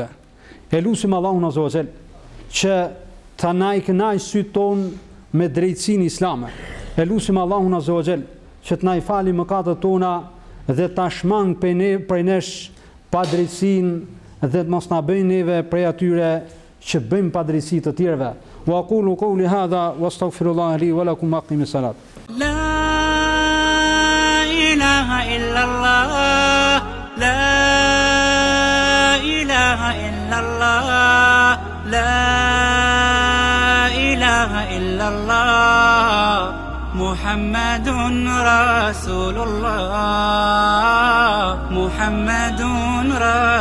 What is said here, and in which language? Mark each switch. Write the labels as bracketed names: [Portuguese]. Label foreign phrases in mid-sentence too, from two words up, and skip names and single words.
[Albanian] E lutim Allahun [Arabic] عز وجل [Albanian] që ta na i kënaqë sytë tonë me drejtësinë islame. E lutim Allahun [Arabic] عز وجل [Albanian] që të na i falë mëkatet tona dhe ta shmang prej nesh pa drejtësinë dhe të mos na bëjnë neve prej atyre që bëjmë pa drejtësi të tjerëve. [Arabic] وأقول قولي هذا وأستغفر الله لي ولكم أقم الصلاة. لا إله إلا الله لا إله إلا الله لا إله إلا الله محمد رسول الله محمد رسول